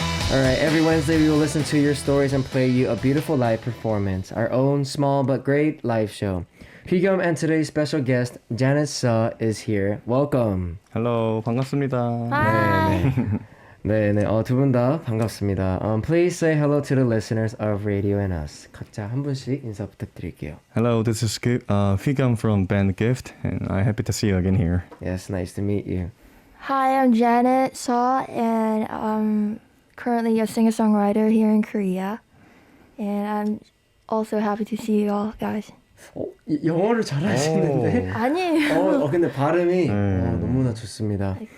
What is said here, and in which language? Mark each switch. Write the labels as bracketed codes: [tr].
[en] Alright, every Wednesday we will listen to your stories and play you a beautiful live performance, our own small but great live show. Higyeom and today's special guest, Janet Suh, is here. Welcome. Hello, [ko] 반갑습니다. [en] Hi. [ko] 네네, 두 분 다 반갑습니다. [en] Please say hello to the listeners of Radio and Us. [ko] 각자 한 분씩 인사 부탁드릴게요. [en] Hello, this is Higyeom from band Gift, and I'm happy to see you again here. Yes, nice to meet you. Hi, I'm Janet Suh, and I'm currently a singer-songwriter here in Korea. And I'm also happy to see you all, guys. [ko] 영어를 잘하시는데? 아니에요. 근데 발음이 너무나 좋습니다.